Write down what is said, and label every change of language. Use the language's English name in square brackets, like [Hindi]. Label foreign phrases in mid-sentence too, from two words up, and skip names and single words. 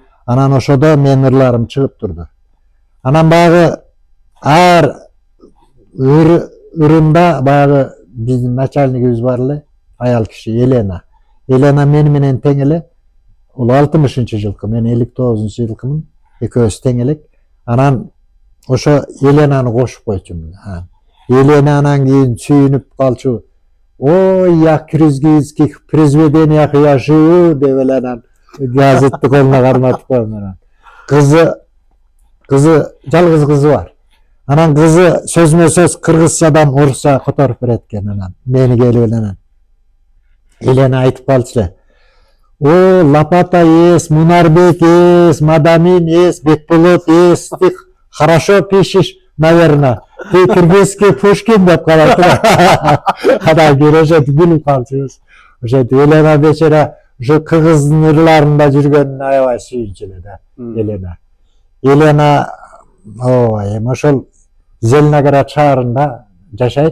[Kyrgyz] Анан ошодо менин ырларым чыгып турду. Анан баягы ар ырымда баягы биздин начальнигибиз бар эле, аял киши Елена. Елена мени менен тең эле. Ол 60-жылкы, мен 59-жылкымын. Экөөбүз тең элек. Анан ошо Еленаны кошуп койчумун. Елена анан кийин сүйүнүп калчу. Ой, [Russian] я киргизских произведениях я живу [Kyrgyz] деп эле анан газетти колуна карматып коем анан. Кызы жалгыз кызы бар. Анан кызы сөзмө-сөз кыргызчадан орусча которуп берет экен анан. Мени келип эле анан Елена айтып калчу эле. [Russian] О, Лопата есть, Мунарбек есть, Мадамин есть, Бекбулут есть. Ты хорошо пишешь, наверное. Ты киргизский Пушкин [Kyrgyz] деп калат. Анан кийин ошентип билип калчубуз. Ошентип Елена бечара ошо кыргыздын ырларында жүргөнүнө аябай сүйүнчү эле да. Елена, ой, эми ошол Зеленоград шаарында жашайт.